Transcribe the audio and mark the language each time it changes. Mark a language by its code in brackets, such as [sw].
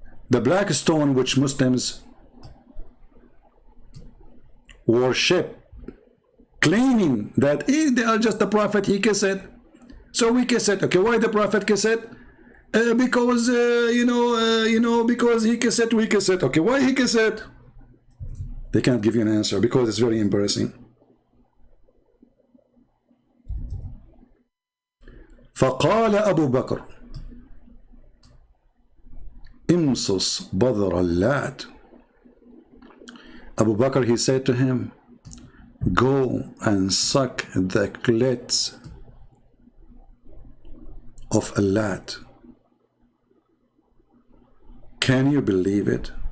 [en] The black stone which Muslims worship, claiming that they are just the Prophet, he kissed it. So we kiss it. Okay, why the Prophet kiss it? Because, because he kissed it, we kiss it. Okay, why he kiss it? They can't give you an answer because it's very embarrassing. [ar] فقال أبو بكر امصص بذر اللات. [en] Abu Bakr, he said to him, go and suck the clit of Allat. Can you believe it?